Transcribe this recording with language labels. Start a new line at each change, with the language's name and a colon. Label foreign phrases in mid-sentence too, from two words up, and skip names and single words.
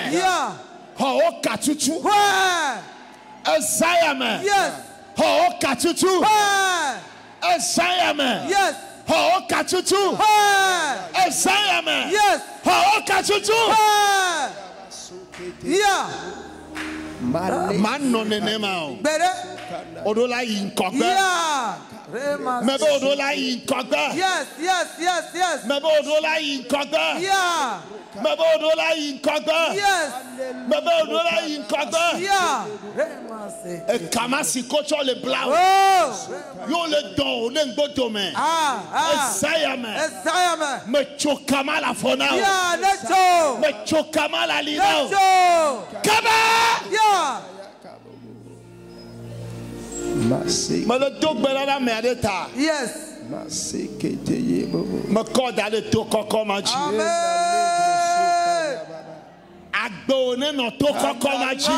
English: Yeah.
Ewe: Xɔ wo katutu.
English: Where?
Ewe: Ezã ya me.
English: Yes.
Ewe: Xɔ wo katutu.
English: Where?
Ewe: Ezã ya me.
English: Yes.
Ewe: Xɔ wo katutu.
English: Where?
Ewe: Ezã ya me.
English: Yes.
Ewe: Xɔ wo katutu.
English: Where? Yeah.
Ewe: Ma nɔ nenema o.
English: Better.
Ewe: Oɖo la yi ŋkɔgbe.
English: Yeah.
Ewe: Me be oɖo la yi ŋkɔgbe.
English: Yes. Yes. Yes. Yes.
Ewe: Me be oɖo la yi ŋkɔgbe.
English: Yeah.
Ewe: Me be oɖo la yi ŋkɔgbe.
English: Yes.
Ewe: Me be oɖo la yi ŋkɔgbe.
English: Yeah.
Ewe: Ekama si ko tsɔ le bla o. Oh. Yo le dɔn o le ŋgbodo me. Ah. Ezã ya me. Isaiah me. Me tso kama la afɔ na o.
English: Yeah. Let's go.
Ewe: Me tso kama la ali na
English: Let's
Ewe: o.
English: go.
Ewe: Kaba.
English: Yeah.
Ewe: Me le do gbe ɖa ɖe ame aɖe ta.
English: Yes.
Ewe: Me kɔ da ɖe to kɔkɔ ma dzi. Amen. Agbewo ne nɔ to kɔkɔ ma dzi.